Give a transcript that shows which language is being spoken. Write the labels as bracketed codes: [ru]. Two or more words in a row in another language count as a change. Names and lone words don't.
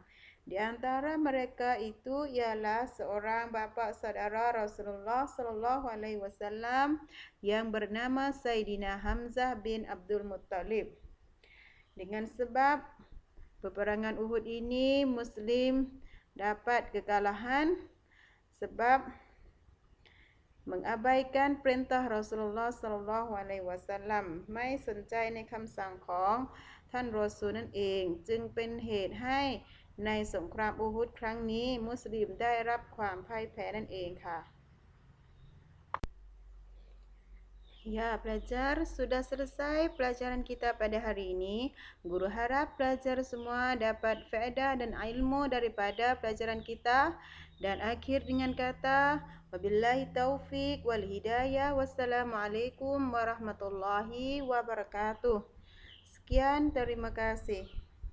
[ms] Di antara mereka itu ialah seorang bapa saudara Rasulullah [ar] صلى الله عليه وسلم [ms] yang bernama Sayyidina Hamzah bin Abdul Muttalib. Dengan sebab peperangan Uhud ini Muslim dapat kekalahan sebab mengabaikan perintah Rasulullah [ar] صلى الله عليه [th] wasallam ไม่สนใจในคำสั่งของท่านรอซูลนั่นเองจึงเป็นเหตุให้ในสงครามอูฮุดครั้งนี้มุสลิมได้รับความพ่ายแพ้นั่นเองค่ะ [ms] Ya, pelajar, sudah selesai pelajaran kita pada hari ini. Guru harap pelajar semua dapat faedah dan ilmu daripada pelajaran kita. Dan akhir dengan kata, [ar] وبالله التوفيق والهداية. والسلام عليكم ورحمة الله وبركاته. [ms] Sekian, terima kasih.